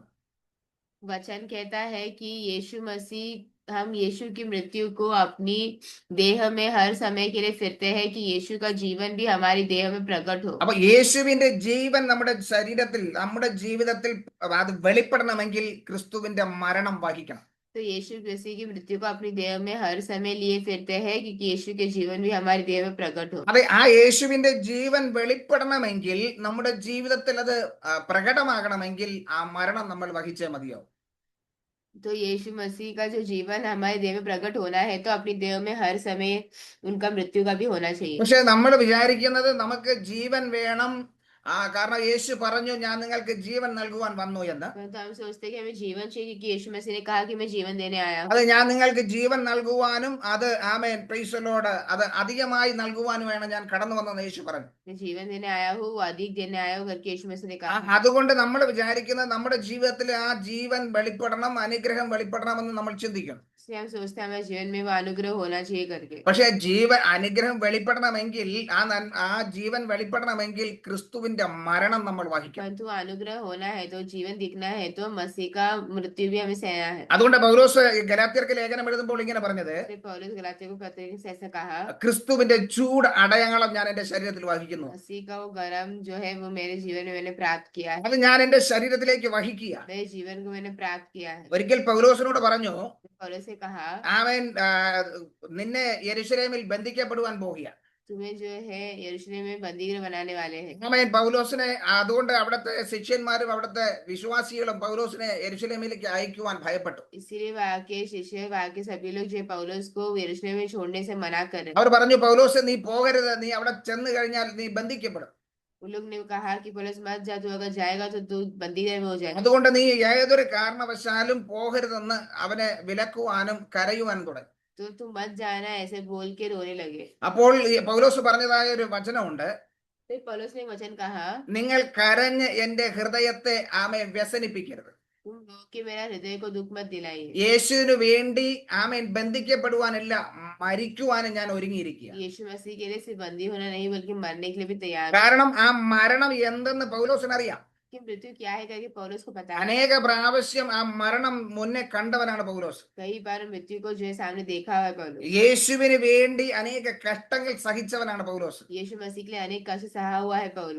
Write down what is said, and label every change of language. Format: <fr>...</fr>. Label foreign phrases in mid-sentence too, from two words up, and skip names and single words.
<hi>वचन कहता है कि यीशु मसीह हम यीशु की मृत्यु को अपनी देह में हर समय के लिए फिरते हैं कि यीशु का जीवन भी हमारी देह में प्रकट हो।</hi> <ml>അപ്പൊ യേശുവിന്റെ ജീവൻ നമ്മുടെ ശരീരത്തിൽ നമ്മുടെ ജീവിതത്തിൽ അത് വെളിപ്പെടണമെങ്കിൽ ക്രിസ്തുവിന്റെ മരണം വഹിക്കണം.</ml> <hi>तो यीशु मसीह की मृत्यु को अपनी देह में हर समय लिए फिरते हैं क्योंकि यीशु के जीवन भी हमारी देह में प्रकट हो।</hi> <ml>അതെ, ആ യേശുവിന്റെ ജീവൻ വെളിപ്പെടണമെങ്കിൽ നമ്മുടെ ജീവിതത്തിൽ അത് പ്രകടമാകണമെങ്കിൽ ആ മരണം നമ്മൾ വഹിച്ചേ മതിയാവും.</ml> <hi>तो यीशु मसीह का जो जीवन हमारे देह में प्रकट होना है तो अपनी देह में हर समय उनका मृत्यु का भी होना चाहिए।</hi> <ml>പക്ഷെ നമ്മൾ വിചാരിക്കുന്നത് നമുക്ക് ജീവൻ വേണം, കാരണം യേശു പറഞ്ഞു ഞാൻ നിങ്ങൾക്ക് ജീവൻ നൽകുവാൻ വന്നു എന്ന്.</ml> <hi>परंतु हम सोचते हैं कि हमें जीवन चाहिए क्योंकि यीशु मसीह ने कहा कि मैं जीवन देने आया हूँ।</hi> <ml>അത് ഞാൻ നിങ്ങൾക്ക് ജീവൻ നൽകുവാനും അത് ആമേൻ</ml> <en>Praise the Lord</en> <ml>അത് അധികമായി നൽകുവാനുമാണ് ഞാൻ കടന്നു വന്നതെന്ന് യേശു പറഞ്ഞു.</ml> <hi>मैं जीवन देने आया हूँ, वो अधिक देने आया हूँ करके यीशु मसीह ने कहा।</hi> <ml>അതുകൊണ്ട് നമ്മൾ വിചാരിക്കുന്നത് നമ്മുടെ ജീവിതത്തിൽ ആ ജീവൻ വെളിപ്പെടണം, അനുഗ്രഹം വെളിപ്പെടണമെന്ന് നമ്മൾ ചിന്തിക്കണം.</ml> <hi>इसलिए हम सोचते हैं हमारे जीवन में वो अनुग्रह होना चाहिए करके।</hi> <ml>പക്ഷെ അനുഗ്രഹം വെളിപ്പെടണമെങ്കിൽ ആ ജീവൻ വെളിപ്പെടണമെങ്കിൽ ക്രിസ്തുവിന്റെ മരണം നമ്മൾ വഹിക്കണം.</ml> <hi>परंतु अनुग्रह होना है तो जीवन दिखना है तो मसीह का मृत्यु भी हमें सहना है।</hi> <ml>അതുകൊണ്ട് പൗലോസ് ഗലാത്യർക്ക് ലേഖനം എഴുതുമ്പോൾ ഇങ്ങനെ പറഞ്ഞത്,</ml> <hi>इसलिए पौलुस गलातियों को पत्र से ऐसा कहा,</hi> <ml>ക്രിസ്തുവിന്റെ ചൂട് അടയാളം ഞാൻ എന്റെ ശരീരത്തിൽ വഹിക്കുന്നു.</ml> <hi>मसीह का वो गरम जो है वो मेरे जीवन में मैंने प्राप्त किया है,</hi> <ml>അത് ഞാൻ എന്റെ ശരീരത്തിലേക്ക് വഹിക്കുക.</ml> <hi>मेरे जीवन को मैंने प्राप्त किया है।</hi> <ml>ഒരിക്കൽ പൗലോസിനോട് പറഞ്ഞു,</ml> <hi>पौलुस से कहा,</hi> <ml>അവൻ നിന്നെ യെരൂശലേമിൽ ബന്ധിക്കപ്പെടുവാൻ പോകുക.</ml> <hi>तुम्हें जो है यरूशलेम में बंदीगृह बनाने वाले हैं।</hi> <ml>അവൻ പൗലോസിനെ അതുകൊണ്ട് അവിടുത്തെ ശിഷ്യന്മാരും അവിടുത്തെ വിശ്വാസികളും പൗലോസിനെ യെരൂശലേമിലേക്ക് അയക്കുവാൻ ഭയപ്പെട്ടു.</ml> <hi>इसीलिए वहाँ के शिष्य, वहाँ के सभी लोग जो पौलुस को यरूशलेम में छोड़ने से मना कर रहे।</hi> <ml>അവർ പറഞ്ഞു, പൗലോസ് നീ പോകരുത്, നീ അവിടെ ചെന്ന് കഴിഞ്ഞാൽ നീ ബന്ധിക്കപ്പെടും.</ml> <hi>उन लोग ने कहा कि पौलुस मत जा, तू अगर जाएगा तो तू बंदीगृह में हो जाएगा।</hi> <ml>അതുകൊണ്ട് നീ ഏതൊരു കാരണവശാലും പോകരുതെന്ന് അവനെ വിലക്കുവാനും കരയുവാൻ തുടങ്ങി.</ml> <hi>तो तू मत जाना ऐसे बोल के रोने लगे।</hi> <ml>അപ്പോൾ ഈ പൗലോസ് പറഞ്ഞതായ ഒരു വചനമുണ്ട്,</ml> <hi>फिर पौलुस ने वचन कहा,</hi> <ml>നിങ്ങൾ കരഞ്ഞ് എന്റെ ഹൃദയത്തെ വ്യസനിപ്പിക്കരുത്.</ml> <hi>तुम रो के मेरा हृदय को दुख मत दिलाइए।</hi> <ml>യേശുവിന് വേണ്ടി ബന്ധിക്കപ്പെടുവാനല്ല മരിക്കുവാനും ഞാൻ ഒരുങ്ങിയിരിക്കുക.</ml> <hi>यीशु मसीह के लिए सिर्फ बंदी होना नहीं बल्कि मरने के लिए भी तैयार।</hi> <ml>കാരണം ആ മരണം എന്തെന്ന് പൗലോസിനറിയാം.</ml> <hi>कि मृत्यु क्या है करके पौलुस को पता है।</hi> <ml>അനേക പ്രാവശ്യം ആ മരണം മുന്നേ കണ്ടവനാണ് പൗലോസ്.</ml> <hi>कई बार मृत्यु को जो है सामने देखा हुआ है पौलुस।</hi> <ml>യേശുവിന് വേണ്ടി അനേക കഷ്ടങ്ങൾ സഹിച്ചവനാണ് പൗലോസ്.</ml> <hi>यीशु मसीह के लिए अनेक कष्ट सहा हुआ है पौलुस।</hi>